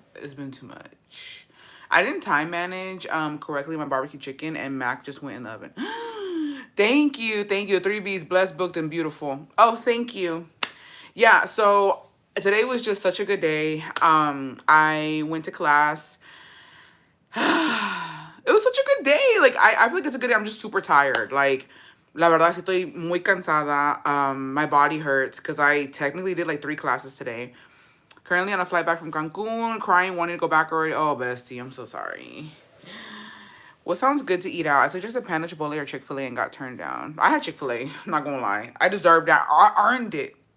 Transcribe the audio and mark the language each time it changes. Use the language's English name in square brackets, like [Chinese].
[English] It's been too much. I didn't time manage correctly my barbecue chicken, and Mac just went in the oven. Thank you. 3Bs, blessed, booked, and beautiful. Oh, thank you. Yeah, so today was just such a good day. I went to class. It was such a good day. Like, I feel like it's a good day. I'm just super tired. [Spanish] Like, la verdad, sí estoy muy cansada. [English] My body hurts because I technically did like 3 classes today. Currently on a flight back from Cancun, crying, wanting to go back already. Oh, bestie, I'm so sorry. What sounds good to eat out? I suggested Panda Chipotle or Chick-fil-A and got turned down. I had Chick-fil-A, I'm not gonna lie. I deserved that. I earned it.